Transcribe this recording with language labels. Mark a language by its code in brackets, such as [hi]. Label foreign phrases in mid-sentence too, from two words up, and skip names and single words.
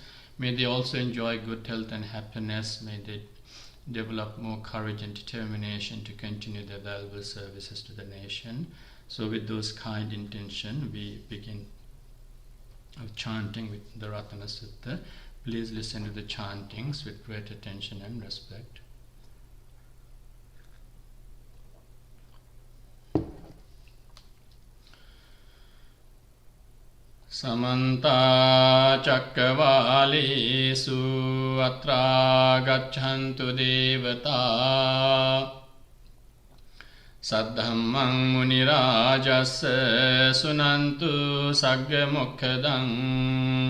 [en] May they also enjoy good health and happiness. May they develop more courage and determination to continue their valuable services to the nation. So with those kind intention, we begin chanting with the Ratana Sutta. Please listen to the chantings with great attention and respect. [pi] Samanta Cakkavalesu Atra Gacchantu Devata Saddhammang Munirajassa Sunantu Sagga Mokkadang